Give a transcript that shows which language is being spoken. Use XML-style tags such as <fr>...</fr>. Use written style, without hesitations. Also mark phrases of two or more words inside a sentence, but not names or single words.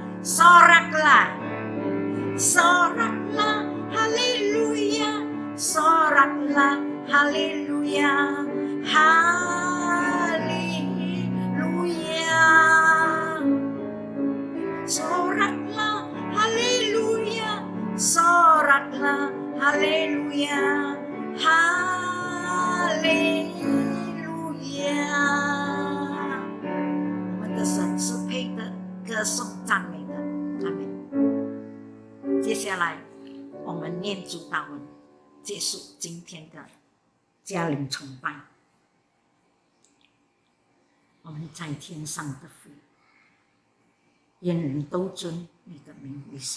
<id>Soraklah, soraklah haleluya, soraklah haleluya, haleluya. Soraklah haleluya, soraklah haleluya, haleluya.</id> <zh>我们的神是配得歌颂赞美的，阿们。接下来我们念主祷文，结束今天的家灵崇拜。我们在天上的父，愿人都尊你的名为圣。</zh>